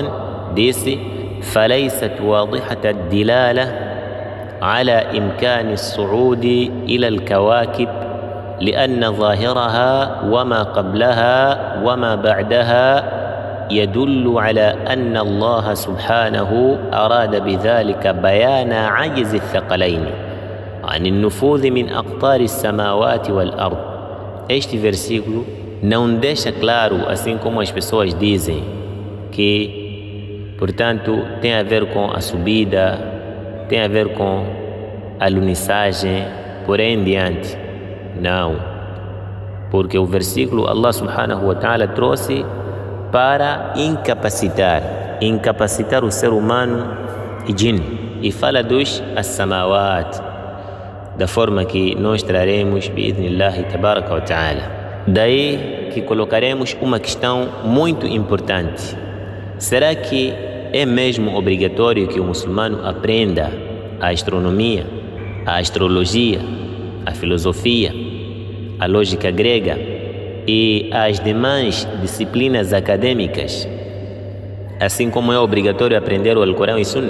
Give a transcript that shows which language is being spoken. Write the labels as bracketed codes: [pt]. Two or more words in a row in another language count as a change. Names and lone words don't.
[ar] ديسي فليست واضحة الدلالة على إمكان الصعود إلى الكواكب لأن ظاهرها وما قبلها وما بعدها يدل على أن الله سبحانه أراد بذلك بيان عجز الثقلين عن النفوذ من أقطار السماوات والأرض. [pt] Este versículo não deixa claro, assim como as pessoas dizem, que, portanto, tem a ver com a subida, tem a ver com a alunissagem, por aí em diante. Não, porque o versículo [ar] الله سبحانه وتعالى [pt] trouxe para incapacitar o ser humano e jinn, e fala dos as-samawat, da forma que nós traremos [ar] بإذن الله تبارك وتعالى. [pt] Daí que colocaremos uma questão muito importante: será que é mesmo obrigatório que o muçulmano aprenda a astronomia, a astrologia, a filosofia, a lógica grega e as demais disciplinas acadêmicas, assim como é obrigatório aprender o Alcorão e Sunna?